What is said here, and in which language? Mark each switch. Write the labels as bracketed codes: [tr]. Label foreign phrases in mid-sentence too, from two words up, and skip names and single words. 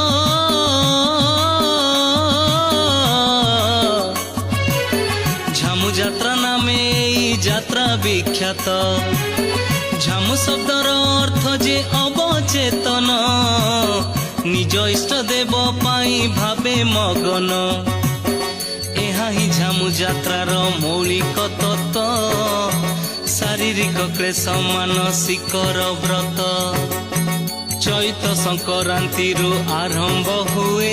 [or] ଝାମୁ ଯାତ୍ରା ନାମେ ଯାତ୍ରା ବିଖ୍ୟାତ, ଝାମୁ ଶବ୍ଦର ଅର୍ଥ ଯେ ଅବଚେତନ, ନିଜ ଇଷ୍ଟ ଦେବ ପାଇ ଭାବେ ମଗନ। ଏହା ହିଁ ଝାମୁ ଯାତ୍ରାର ମୌଳିକ ତତ୍ତ୍ୱ, ଶାରୀରିକ କ୍ଲେଶ ମାନସିକର ବ୍ରତ। ଚୈତ ସଂକ୍ରାନ୍ତିରୁ ଆରମ୍ଭ ହୁଏ।